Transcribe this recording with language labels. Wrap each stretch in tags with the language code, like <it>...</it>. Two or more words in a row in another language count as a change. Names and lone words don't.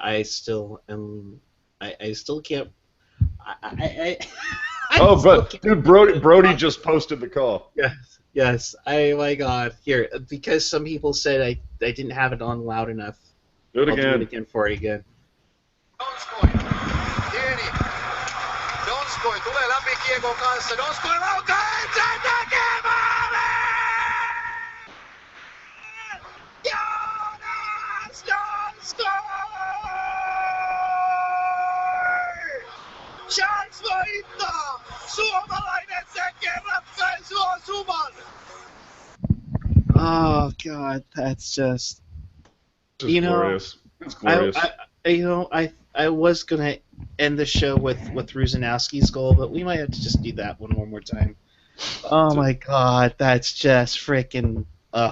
<en>I still am. I still can't. Oh, but dude, Brody just posted the call. Yes. My God. Here, because some people said I didn't have it on loud enough. Do it I'll again. do it again for you again.</en> <fi>Donskoi tulee läpi kiekon kanssa. Donskoi laukaa sen tekee maali! Jonas Donskoi! Chance voittaa! Suomalainen sekin ratkaisu on suman!</fi> <en>Oh God, that's just. It's glorious. It's glorious. I was gonna end the show with Ruzanowski's goal, but we might have to just do that one more time. Oh my God, that's just freaking ugh.</en>